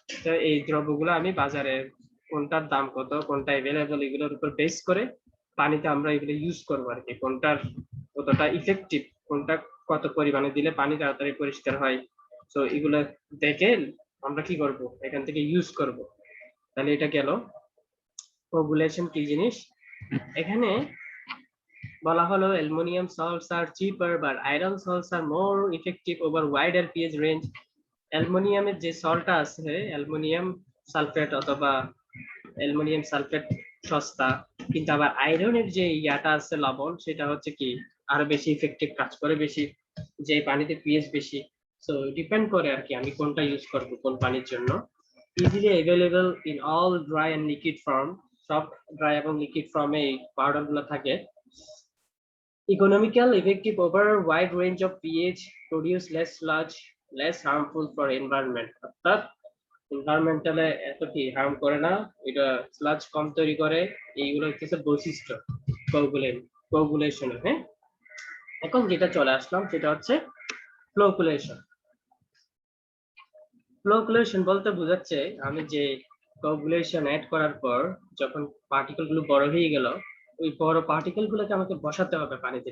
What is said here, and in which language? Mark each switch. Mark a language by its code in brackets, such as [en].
[bn] তো এই দ্রব্যগুলো আমি বাজারে কোনটার দাম কত, কোনটা অ্যাভেলেবল, এগুলোর উপর বেস করে পানিতে আমরা এগুলো ইউজ করবো আর কি, কোনটার কতটা ইফেক্টিভ, কোনটা কত পরিমাণে দিলে পানি তাড়াতাড়ি পরিষ্কার হয়। তো এগুলো দেখে আমরা কি করব, এখান থেকে ইউজ করব। তাহলে এটা গেল কোগুলেশন কি জিনিস। এখানে বলা হলো [en] Aluminium salts are cheaper but iron salts are more effective over wider pH range. [bn] অ্যালুমিনিয়ামের যে সল্টটা আছে, অ্যালুমিনিয়াম সালফেট অথবা অ্যালুমিনিয়াম সালফেট সস্তা, কিন্তু আবার আয়রনের যে ইয়াটা আছে লবণ, সেটা হচ্ছে কি আরো বেশি ইফেক্টিভ কাজ করে, বেশি, যে পানিতে পিএইচ বেশি। সো ডিপেন্ড করে আর কি আমি কোনটা ইউজ করব কোন পানির জন্য। [en] easily available in all dry and liquid form, [bn] সব ড্রাই এবং লিকুইড ফর্মে এই পাউডার গুলো থাকে। [en] Economical, effective over wide range of pH, produce less sludge, less harmful for environment. [bn] অর্থাৎ এনভায়রনমেন্টালে এত কি হার্ম করে না, এটা স্লাজ কম তৈরি করে, এইগুলো হচ্ছে বৈশিষ্ট্য কোগুলেশনের। হ্যাঁ, এখন যেটা চলে আসলাম সেটা হচ্ছে ফ্লোকুলেশন। ফ্লোকুলেশন বলতে বোঝাচ্ছে আমি যে কোগুলেশন অ্যাড করার পর যখন পার্টিকেল গুলো বড় হয়ে গেল, ওই বড় পার্টিকেল গুলোকে আমাকে বসাতে হবে পানিতে।